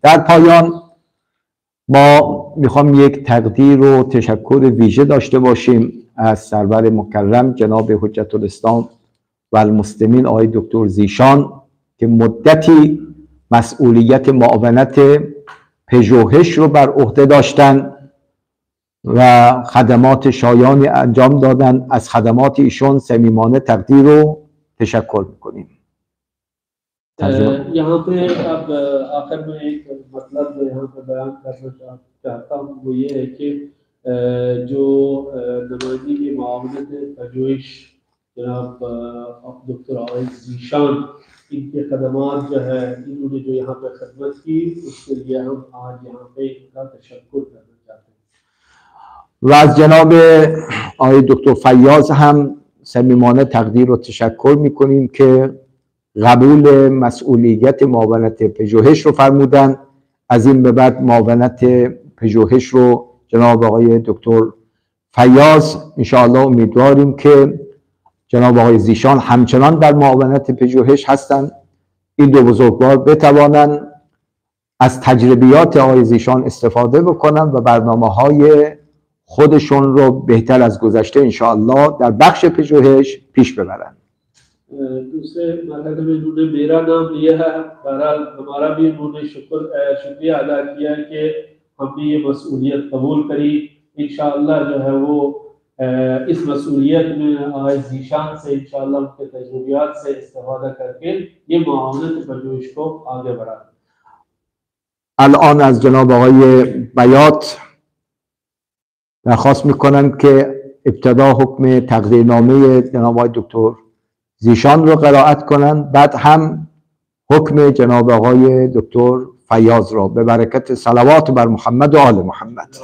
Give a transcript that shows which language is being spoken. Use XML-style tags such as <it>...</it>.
<fa>در پایان ما میخوام یک تقدیر و تشکر ویژه داشته باشیم از سرور مکرم جناب حجت الاسلام و المسلمین آقای دکتر زیشان که مدتی مسئولیت معاونت پژوهش رو بر عهده داشتن و خدمات شایانی انجام دادن. از خدمات ایشون صمیمانه تقدیر و تشکر میکنیم.</fa> <hi>यहाँ पे अब आखिर में एक मतलब यहाँ पे बयान करना चाहता हूँ, वो ये है कि जो नुमाइंदगी की मामलत पजोइश जनाब डॉक्टर आइज़ ज़ीशान, इनके खदमात जो है, इन्होंने जो यहाँ पे खदमत की, उसके लिए हम आज यहाँ पे इनका तशक्कुर करना चाहते हैं.</hi> <fa>و از جناب آقای دکتر فیاض هم صمیمانه تقدیر و تشکر میکنیم که قبول مسئولیت معاونت پژوهش رو فرمودن. از این به بعد معاونت پژوهش رو جناب آقای دکتر فیاض انشاءالله امیدواریم که جناب آقای زیشان همچنان در معاونت پژوهش هستند. این دو بزرگوار بتوانند از تجربیات آقای زیشان استفاده بکنن و برنامه‌های خودشون رو بهتر از گذشته انشاءالله در بخش پژوهش پیش ببرن.</fa> <hi>दूसरे मरहले में इन्होंने मेरा नाम लिया है, बहरहाल हमारा भी इन्होंने शुक्रिया अदा किया कि हमने ये मसूलियत कबूल करी. इंशाअल्लाह जो है वो इस मसूलियत में आइज़ ज़ीशान से इंशाअल्लाह उनके तजुर्बेयात से इस्तेफादा करके ये मामलत पजोइश को आगे बढ़ाएं.</hi> <fa>الان از جناب آقای بیات درخواست میکنم که ابتدا حکم تقدیرنامه جناب آقای دکتر زیشان رو قرائت کنند، بعد هم حکم جناب آقای دکتر فیاض را به برکت صلوات بر محمد و آل محمد.</fa>